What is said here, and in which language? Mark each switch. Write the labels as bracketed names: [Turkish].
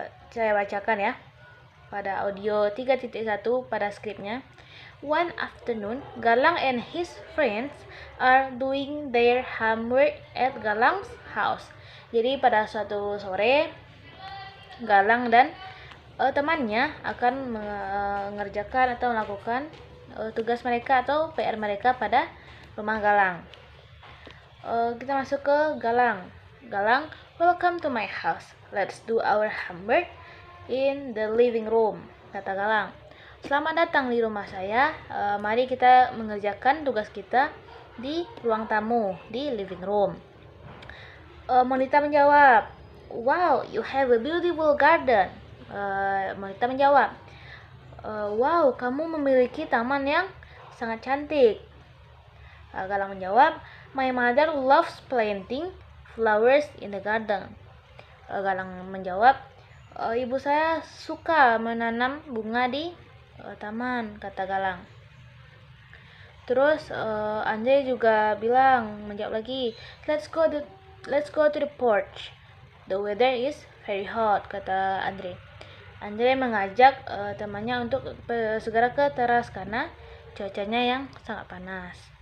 [Indonesian] Saya bacakan ya pada audio 3.1 pada skripnya. [English] One afternoon, Galang and his friends are doing their homework at Galang's house. [Indonesian] Jadi pada suatu sore, Galang dan temannya akan mengerjakan atau melakukan tugas mereka atau PR mereka pada rumah Galang. Kita masuk ke Galang. [English] Galang, welcome to my house. Let's do our homework in the living room, [Indonesian] kata Galang. Selamat datang di rumah saya. Mari kita mengerjakan tugas kita di ruang tamu, di living room. Monita menjawab, [English] wow, you have a beautiful garden. [Indonesian] Monita menjawab, wow, kamu memiliki taman yang sangat cantik. Galang menjawab, [English] my mother loves planting flowers in the garden. [Indonesian] Galang menjawab, ibu saya suka menanam bunga di taman, kata Galang. Terus Andre juga menjawab lagi, [English] let's go to the porch. The weather is very hot, [Indonesian] kata Andre. Andre mengajak temannya untuk segera ke teras karena cuacanya yang sangat panas.